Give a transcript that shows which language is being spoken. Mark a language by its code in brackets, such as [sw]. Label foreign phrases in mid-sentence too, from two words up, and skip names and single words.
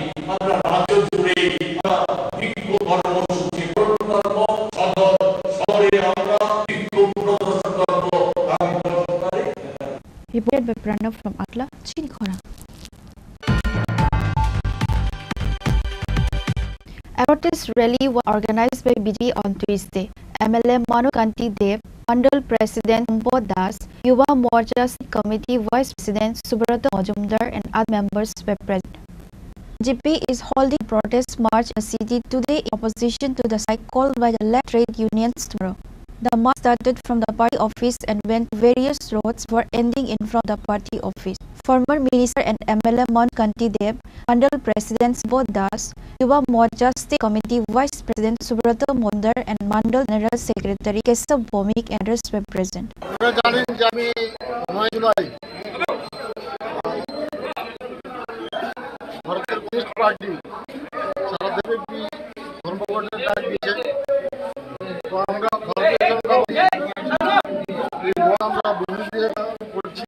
[bn] আমরা রাজ্য জুড়ে বিক্ষোভ কর্মসূচি গ্রহণ করব, শহরে আমরা বিক্ষোভ প্রদর্শন করব। [en] Reported by Pranav from Atla, Chini Khorang. A protest rally was organized by BJP on Tuesday. MLA Manu Kanti Dev, Mandal President Ambod Das, Yuva Morcha Committee Vice President Subrata Majumdar and other members were present. BJP is holding protest march in the city today in opposition to the strike called by the left trade unions tomorrow. The march started from the party office and went to various roads before ending in front of the party office. Former Minister and MLA Manu Kanti Dev, Mandal President Ambod Das, Yuva Morcha State Committee Vice President Subrata Majumdar and Mandal General Secretary Kesav Bhomik and others were present. [bn] ভারতের কমিউনিস্ট পার্টি সারা দেশব্যাপী ধর্মঘটের ডাক দিয়েছে। তো আমরা ভারতীয় জনতা পার্টি এই বন আমরা বন্ধ দিয়ে করছি।